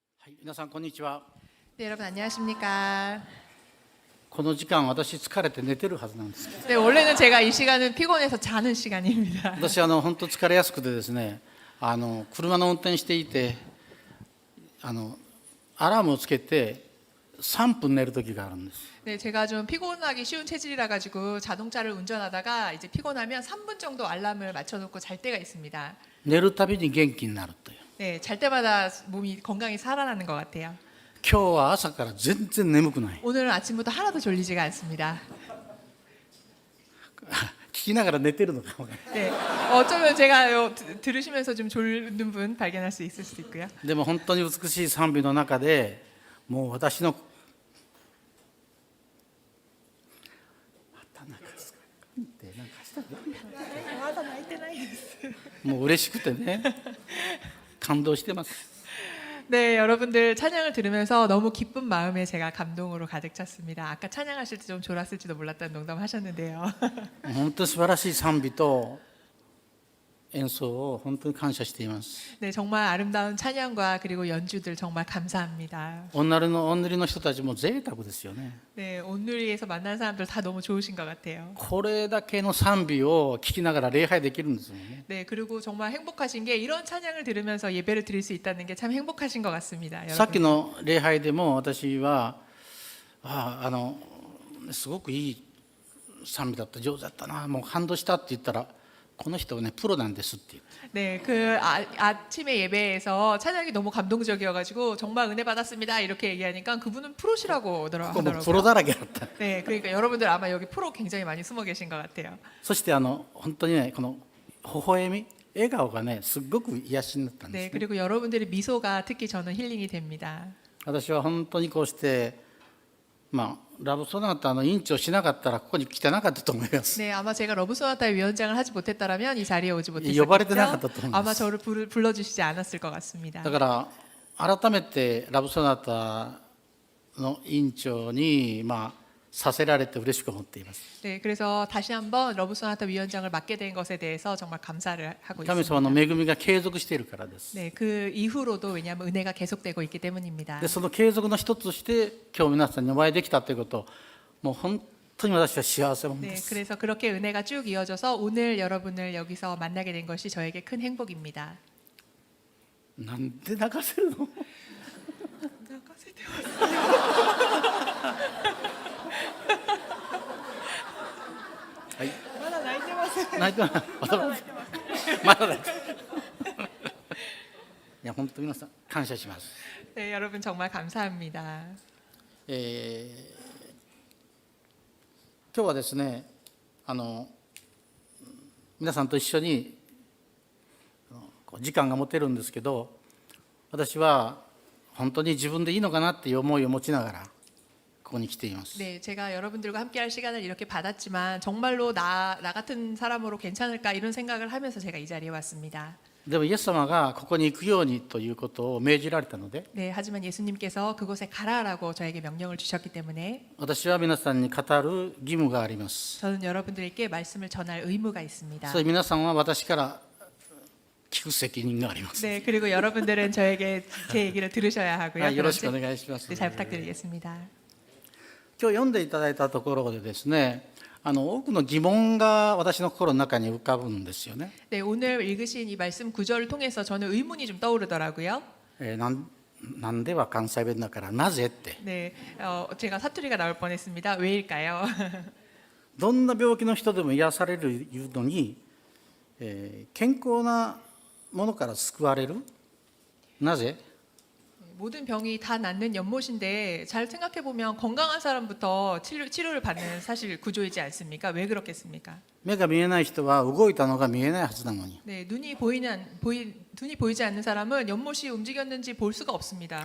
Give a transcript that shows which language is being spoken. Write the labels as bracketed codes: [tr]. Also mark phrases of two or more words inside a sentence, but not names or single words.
[ja] はい、皆さんこんにちは。 [ko] 네, 여러분 안녕하십니까? [ja] この時間私疲れて寝てるはずなんですけど、 [ko] 네, 원래는 제가 이 시간은 피곤해서 자는 시간입니다. [ja] 私本当疲れやすくてですね、車の運転していてアラームをつけて3分寝る時があるんです。 [ko] 네, 제가 좀 피곤하기 쉬운 체질이라 가지고 자동차를 운전하다가 이제 피곤하면 3분 정도 알람을 맞춰놓고 잘 때가 있습니다. [ja] 寝るたびに元気になるという。 [ko] 네, 잘 때마다 몸이 건강히 살아나는 것 같아요. [ja] 今日は朝から全然眠くない。 [ko] 오늘은 아침부터 하나도 졸리지가 않습니다. [ja] 聞きながら寝てるのかもね。 [ko] 네, 어쩌면 제가 들으시면서 좀 졸는 분 발견할 수 있을 수도 있고요. [ja] でも本当に美しい賛美の中で、もう私のもう嬉しくてね、感動してます。 [ko] 네, 여러분들 찬양을 들으면서 너무 기쁜 마음에 제가 감동으로 가득 찼습니다. 아까 찬양하실 때 좀 졸았을지도 몰랐다는 농담 하셨는데요. [ja] 本当に素晴らしい賛美と演奏を本当に感謝しています。 [ko] 네, 정말 아름다운 찬양과 그리고 연주들 정말 감사합니다. [ja] おんなりの人たちも贅沢ですよね。 [ko] 네, 온누리에서 만난 사람들 다 너무 좋으신 것 같아요. [ja] これだけの賛美を聞きながら礼拝できるんですよね。 [ko] 네, 그리고 정말 행복하신 게 이런 찬양을 들으면서 예배를 드릴 수 있다는 게 참 행복하신 것 같습니다. [ja] さっき [ko] 여러분. [ja] の礼拝でも私はすごくいい賛美だった、上手だったな、もう感動したって言ったら、この人はねプロなんですって言って。 [ko] 네, 아침에 예배에서 찬양이 너무 감동적이어가지고 정말 은혜 받았습니다 이렇게 얘기하니까 그분은 프로시라고 [ja] プロ [ko] 하더라고요. [ja] だらけだった。 [ko] 네, 그러니까 여러분들 아마 여기 프로 굉장히 많이 숨어 계신 것 같아요. [ja] そして本当にね、この微笑み、笑顔がねすっごく癒しになったんです [ko] 네, [ja] ね。 [ko] 그리고 여러분들의 미소가 특히 저는 힐링이 됩니다. [ja] 私は本当にこうして、ラブソナタの委員長しなかったらここに来てなかったと思います。 [ko] 네, 아마 제가 러브소나타의 위원장을 하지 못했다면 이 자리에 오지 [ja] 呼ばれてなかったと [ko] 못했겠죠. [ja] 思います。 [ko] 아마 저를 불러주시지 않았을 것 같습니다. [ja] だから改めてラブソナタの委員長にさせられて嬉しく思っています。 [ko] 네, 그래서 다시 한번 러브소나타 위원장을 맡게 된 것에 대해서 정말 감사를 하고 [ja] 神 [ko] 있습니다. [ja] 様の恵みが継続しているからです。 [ko] 네, 그 이후로도 왜냐하면 은혜가 계속되고 있기 때문입니다. [ja] でその継続の一つとして今日皆さんにお会いできたということ、もう本当に私は幸せ者で [ko] 네, [ja] す。 [ko] 그래서 그렇게 은혜가 쭉 이어져서 오늘 여러분을 여기서 만나게 된 것이 저에게 큰 행복입니다. [ja] なんで泣かせるの？はい。まだ泣いてます。泣いてます。まだ泣いてます。いや本当に皆さん感謝します。 [ko] 네, 여러분 정말 감사합니다. [ja] 今日はですね、皆さんと一緒に時間が持てるんですけど、私は本当に自分でいいのかなっていう思いを持ちながらここに来ています。 [ko] 네, 제가 여러분들과 함께할 시간을 이렇게 받았지만 정말로 나 같은 사람으로 괜찮을까 이런 생각을 하면서 제가 이 자리에 왔습니다. [ja] でもイエス様がここに行くようにということを命じられたので、 [ko] 네, 하지만 예수님께서 그곳에 가라라고 저에게 명령을 주셨기 때문에 [ja] 私は皆さんに語る義務があります。 [ko] 저는 여러분들에게 말씀을 전할 의무가 있습니다. [ja] それ皆さんは私から聞く責任があります。 [ko] 네, 그리고 여러분들은 저에게 제 얘기를 들으셔야 하고요. [ja] はい、よろしくお [ko] 그런데- [ja] 願いします。 [ko] 네, 잘 부탁드리겠습니다. [ja] 今日読んでいただいたところでですね、多くの疑問が私の心の中に浮かぶんですよね。 [ko] 네, 오늘 읽으신 이 말씀 구절을 통해서 저는 의문이 좀 떠오르더라고요. [ja] なんでは関西弁だからなぜって、 [ko] 네, 제가 사투리가 나올 뻔했습니다. 왜일까요? [ja] どんな病気の人でも癒されるのに、健康なものから救われる、なぜ？ [ko] 모든 병이 다 낫는 연못인데 잘 생각해 보면 건강한 사람부터 치료를 받는 사실 구조이지 않습니까? 왜 그렇겠습니까? [ja] 目が見えない人は動いたのが見えないはずなのに、 [ko] 네, 눈이 보이지 않는 사람은 연못이 움직였는지 볼 수가 없습니다.